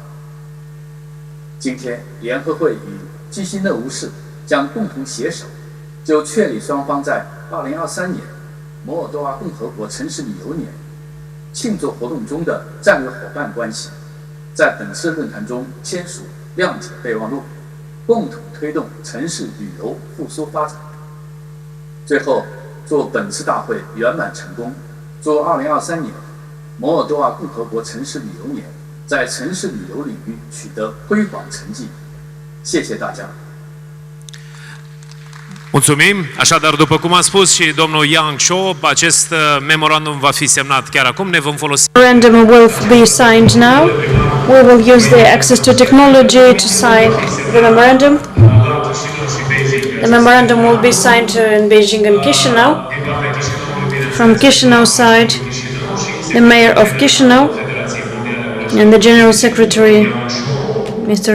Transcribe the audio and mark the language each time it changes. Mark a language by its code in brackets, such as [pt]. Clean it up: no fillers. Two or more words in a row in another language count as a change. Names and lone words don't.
[zh] 今天，联合会与基西讷乌市将共同携手，就确立双方在2023年摩尔多瓦共和国城市旅游年庆祝活动中的战略伙伴关系，在本次论坛中签署谅解备忘录，共同推动城市旅游复苏发展。最后，祝本次大会圆满成功，祝2023年摩尔多瓦共和国城市旅游年在城市旅游领域取得辉煌成绩。谢谢大家。 [ro] Mulțumim. Așadar, după cum a spus și domnul Yang Cho, acest memorandum va fi semnat chiar acum. Ne vom folosi. [en] Memorandum will be signed now. We will use the access to technology to sign the memorandum. The memorandum will be signed in Beijing and Chișinău. From Chișinău side, the mayor of Chișinău and the general secretary, Mr.